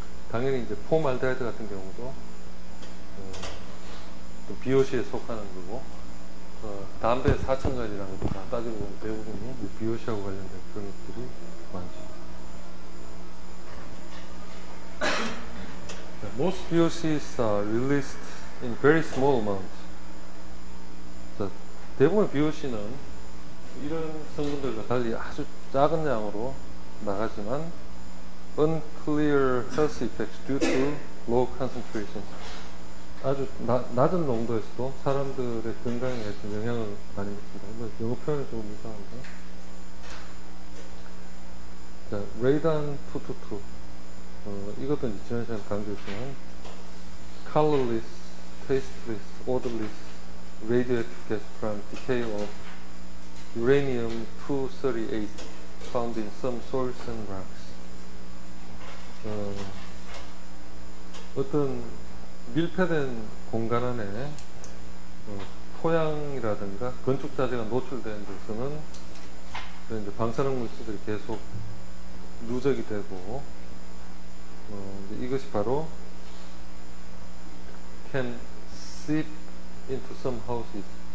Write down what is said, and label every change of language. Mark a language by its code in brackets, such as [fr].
[ko] 당연히 이제 폼알데하이드 같은 경우도 BOC에 속하는 거고, 담배 4,000가지라는 것도 다 따지고 보면 대부분이 BOC하고 관련된 그런 것들이 많죠. [en] Most BOCs are released in very small amounts. [ko] 대부분의 BOC는 이런 성분들과 달리 아주 작은 양으로 나가지만 [en] unclear health effects due to low concentrations. [ko] 아주 낮은 농도에서도 사람들의 건강에 영향을 많이 미칩니다. 영어 표현이 조금 이상한데. 자, 레이단 222. 이것도 이제 지난 시간에 강조했지만, [en] colorless, tasteless, odorless, radioactive gas from decay of uranium-238 found in some soils and rocks. [ko] 어떤 밀폐된 공간 안에 토양이라든가 건축 자재가 노출된 데서는 이제 방사능 물질들이 계속 누적이 되고, 이것이 바로 [en] can seep into some houses.